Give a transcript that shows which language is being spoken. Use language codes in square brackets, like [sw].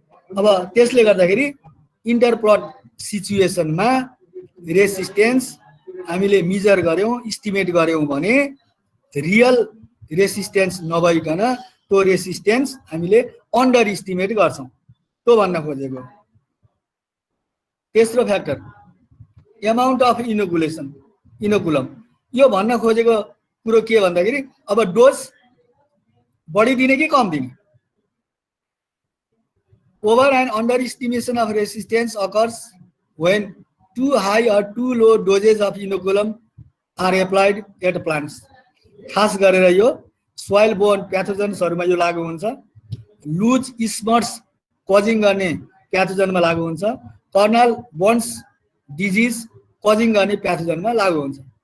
[ne] अब त्यसले गर्दाखेरि इन्टर प्लट सिचुएसनमा रेसिस्टेन्स हामीले मेजर गर्यौं, एस्टिमेट गर्यौं भने रियल रेसिस्टेन्स नभइकन त्यो रेसिस्टेन्स हामीले अन्डर एस्टिमेट गर्छौं, त्यो भन्न खोजेको। तेस्रो फ्याक्टर एमाउन्ट अफ इनोकुलम। यो भन्न खोजेको कुरो के भन्दाखेरि अब डोज बढी दिने कि कम दिने। [en] Over and underestimation of resistance occurs when too high or too low doses of inoculum are applied at plants. [ne] खास गरेर यो सोइल बोर्न प्याथोजन्सहरुमा यो लागू हुन्छ, लुज स्मट्स कजिङ गर्ने प्याथोजनमा लागू हुन्छ, कर्नल बोन्स डिजिज कजिङ गर्ने प्याथोजनमा लागू हुन्छ।